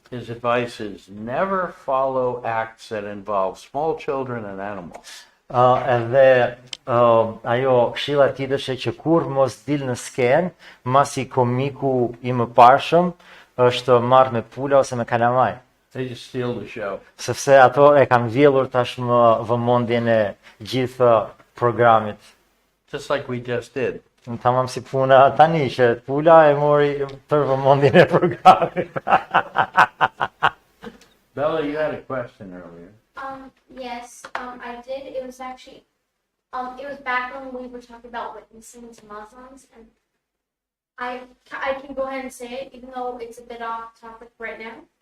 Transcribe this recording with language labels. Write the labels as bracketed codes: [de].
[en] His advice is never follow acts that involve small children and animals. [sq] Edhe ajo këshilla e tij është që kur mos dil në skenë, masi komiku i mëparshëm është marrë me pula ose me kalamaj. [en] They just steal the show. [sq] Sepse ato e kanë vjellur tashmë vëmendjen e gjithë programit. [en] Just like we just did. [sq] Tamam si puna tani që pula e mori tërë vëmendjen e programit. [en] Bella, you had a question earlier. Yes, I did. It was actually, it was back when we were talking about witnessing to Muslims, and I can go ahead and say it, even though it's a bit off topic right now.